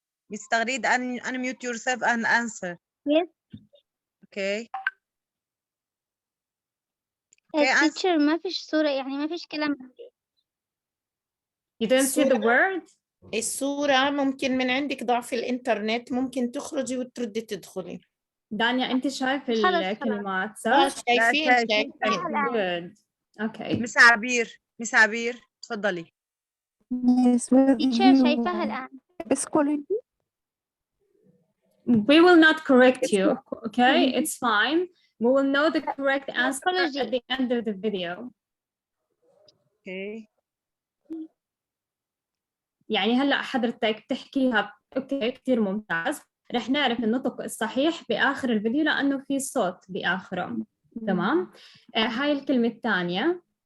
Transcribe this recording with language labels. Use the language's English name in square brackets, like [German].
[English] Miss Tagreed, unmute yourself and answer. Yes. Okay. [Arabic] teacher ما فيش صورة، يعني ما فيش كلام. [English] You didn't see the word? [Arabic] الصورة ممكن من عندك ضعف الإنترنت، ممكن تخرجي وتردي تدخلي. دانيا أنت شايف الكلمات صح؟ شايفين. [English] Good. Okay. [Arabic] مس عبير تفضلي. teacher شايفاها الآن. [English] We will not correct you, okay? It's fine. We will know the correct answer at the end of the video. Okay. [Arabic] يعني هلا حضرتك تحكيها اوكي كثير ممتاز. رح نعرف النطق الصحيح باخر الفيديو لانه في صوت باخره. تمام. هاي الكلمه الثانيه